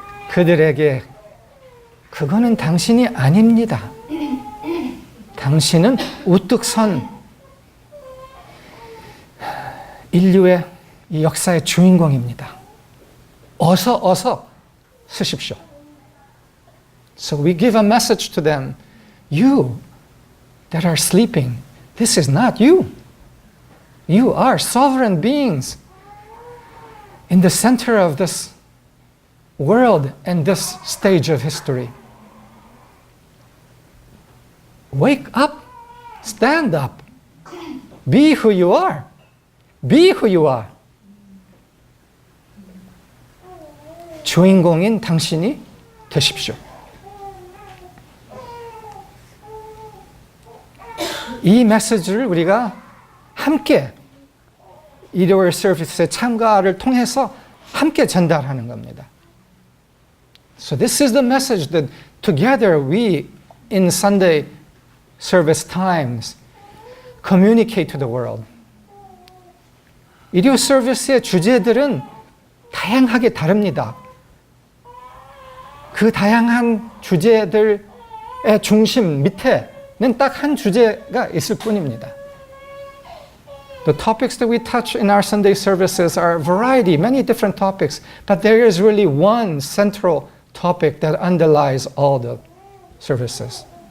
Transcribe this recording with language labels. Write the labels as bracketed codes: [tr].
[ko] 그들에게 그거는 당신이 아닙니다. 당신은 우뚝 선 인류의 이 역사의 주인공입니다. 어서 쓰십시오. [en] So we give a message to them. You that are sleeping, this is not you. You are sovereign beings in the center of this world and this stage of history. Wake up, stand up, be who you are. Be who you are. [ko] 주인공인 당신이 되십시오. 이 메시지를 우리가 함께 일요일 서비스의 참가를 통해서 함께 전달하는 겁니다. [en] So this is the message that together we in Sunday service times communicate to the world. [ko] 일요 서비스의 주제들은 다양하게 다릅니다. 그 다양한 주제들의 중심 밑에는 딱 한 주제가 있을 뿐입니다. [en] The topics that we touch in our Sunday services are a variety, many different topics, but there is really one central topic that underlies all the services.